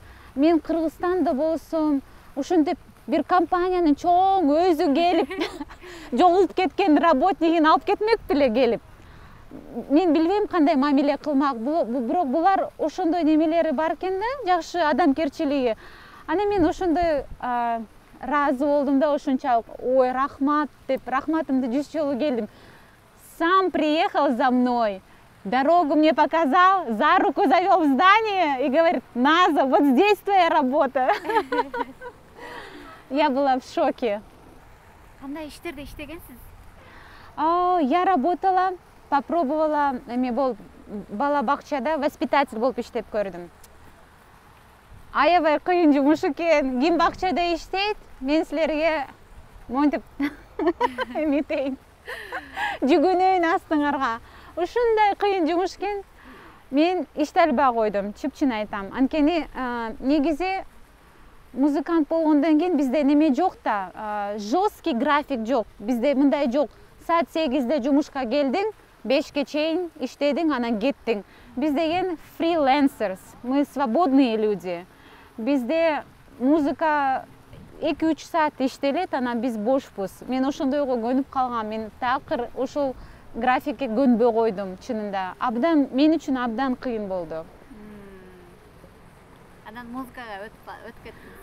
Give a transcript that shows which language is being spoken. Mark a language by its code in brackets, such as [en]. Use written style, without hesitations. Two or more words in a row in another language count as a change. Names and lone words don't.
[ky] Мен Кыргызстанда болсом, ушинтип бир компаниянын чоң өзү келип, жоголуп кеткен работнигин алып кетмек беле келип. Мен билбейм кандай мамиле кылмак, бирок булар ошондой немелери бар экен да, жакшы адамгерчилиги. Анан мен ошондой разы болдум да, ошончалык, ой, рахмат деп, рахматымды 100 жолу келдим. [ru] Сам приехал за мной, дорогу мне показал, за руку завел в здание и говорит: Наза, вот здесь твоя работа. Я была в шоке. [ky] Кандай иштерде иштегенсиз? [ru] Я работала, попробовала, [ky] эме болуп бала бакчада воспитатель болуп иштеп көрдүм. Аябай кыйын жумуш экен. Ким бакчада иштейт? Мен силерге монтип эметейин. Жүгүнөйүн астыңарга. Ушундай кыйын жумуш экен. Мен иште албай койдум, чыпчын айтам. Анткени негизи музыкант болгондон кийин бизде неме жок да, [ru] жесткий график [ky] жок. Бизде мындай жок. Саат 8-де жумушка келдиң, 5-ке чейин иштедиң, анан кеттиң. Биз деген freelancers, [ru] мы свободные люди. [ky] Бизде музыка 2-3 саат иштелет, анан биз бошпуз. Мен ошондойго көнүп калгам. Мен такыр ошол графикке көнбөй койдум, чынында. Мен үчүн абдан кыйын болду. Анан музыкага өтүп кеттиңиз.